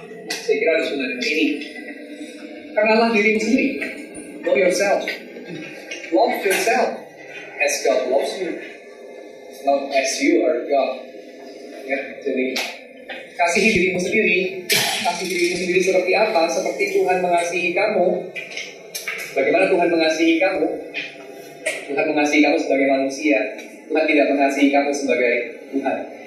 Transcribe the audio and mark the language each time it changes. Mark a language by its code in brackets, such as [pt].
[id] Saya kira harus dengan ini. Kenalah dirimu sendiri. [en] Know yourself. Love yourself as God loves you, not as you are God. [id] Ya, jadi kasihi dirimu sendiri. Kasih dirimu sendiri seperti apa? Seperti Tuhan mengasihi kamu. Bagaimana Tuhan mengasihi kamu? Tuhan mengasihi kamu sebagai manusia. Tuhan tidak mengasihi kamu sebagai Tuhan.